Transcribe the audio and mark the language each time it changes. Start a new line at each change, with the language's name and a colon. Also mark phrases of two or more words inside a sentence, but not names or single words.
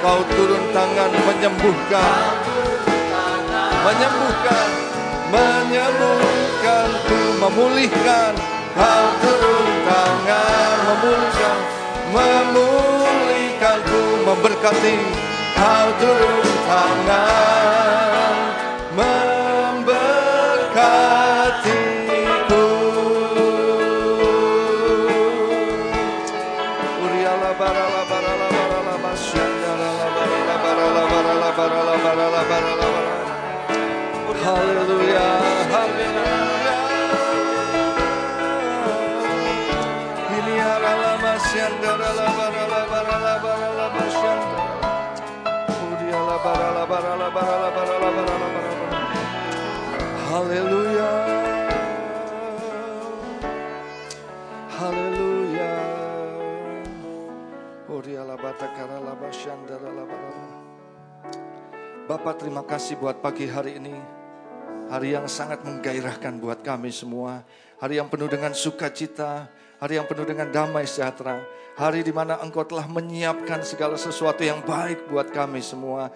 Indonesian: Kau turun tangan menyembuhkan, menyembuhkan, menyembuhkanku, memulihkan. Kau turun tangan memulihkan, memulihkanku, memberkati. Kau turun tangan memberkatiku. Uriala barala barala barala basyandala barala barala barala barala barala barala. Haleluya, haleluya. Masyandara la barala barala barala masyandara. Udiala barala barala barala barala barala barala. Haleluya. Haleluya. Udiala batakara la masyandara la barala. Bapak, terima kasih buat pagi hari ini. Hari yang sangat menggairahkan buat kami semua. Hari yang penuh dengan sukacita. Hari yang penuh dengan damai sejahtera. Hari di mana Engkau telah menyiapkan segala sesuatu yang baik buat kami semua.